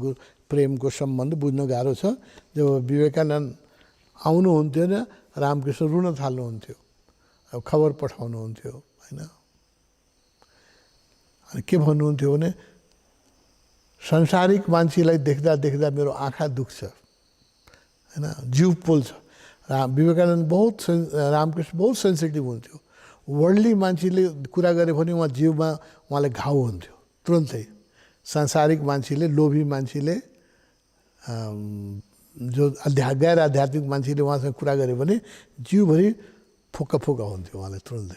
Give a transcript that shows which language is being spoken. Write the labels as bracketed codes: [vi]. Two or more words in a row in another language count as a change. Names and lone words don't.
[ne] गुरु प्रेमको सम्बन्ध बुझ्न गाह्रो छ। जब विवेकानन्द आउनुहुन्थ्यो न, रामकृष्ण रुन थाल्नुहुन्थ्यो, अब खबर पठाउनुहुन्थ्यो होइन। अनि के भन्नुहुन्थ्यो भने संसारिक मान्छेलाई देख्दा देख्दा मेरो आँखा दुख्छ होइन, जिउ पोल्छ। विवेकानन्द बहुत रामकृष्ण बहुत सेन्सिटिभ हुन्थ्यो। वर्ल्डली मान्छेले कुरा गरे भने उहाँ जिउमा उहाँलाई घाउ हुन्थ्यो तुरन्तै। सांसारिक मान्छेले, लोभी मान्छेले, जो गैर आध्यात्मिक मान्छेले उहाँसँग कुरा गरे भने जिउभरि फोका फोका हुन्थ्यो उहाँलाई तुरुन्तै।